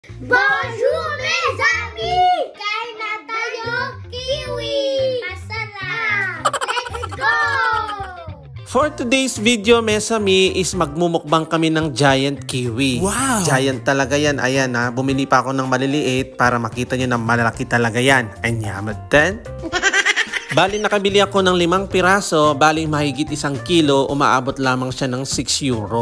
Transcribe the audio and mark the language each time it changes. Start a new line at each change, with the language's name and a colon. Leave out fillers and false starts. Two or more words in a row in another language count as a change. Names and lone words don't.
French: Bonjour mes amis!
Filipino: Kain na tayo kiwi! Masarap!
English: Let's go! For today's video, Mesami, is
Filipino: magmumukbang kami ng
English: giant kiwi. Wow!
Filipino: Giant talaga yan. Ayan ha, bumili pa ako ng maliliit para makita nyo na malalaki talaga yan. Anyamatan. Bali nakabili ako ng 5 piraso, bali mahigit 1 kilo, umaabot lamang siya ng 6 euro.